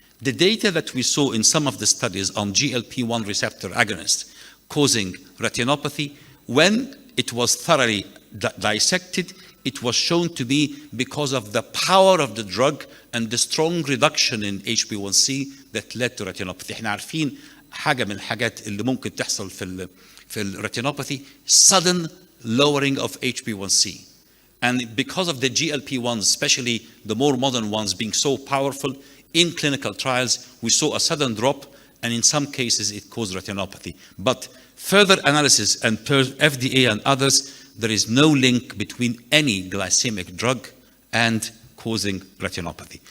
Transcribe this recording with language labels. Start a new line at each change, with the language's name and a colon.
English: The data that we saw in some of the studies on GLP-1 receptor agonists causing retinopathy, when it was thoroughly dissected, it was shown to be because of the power of the drug and the strong reduction in HbA1c that led to retinopathy.
Arabic: احنا عارفين حاجة من الحاجات اللي ممكن تحصل في الretinopathy,
English: sudden lowering of HbA1c. And because of the GLP-1s, especially the more modern ones being so powerful, in clinical trials, we saw a sudden drop, and in some cases it caused retinopathy. But further analysis and per FDA and others, there is no link between any glycemic drug and causing retinopathy.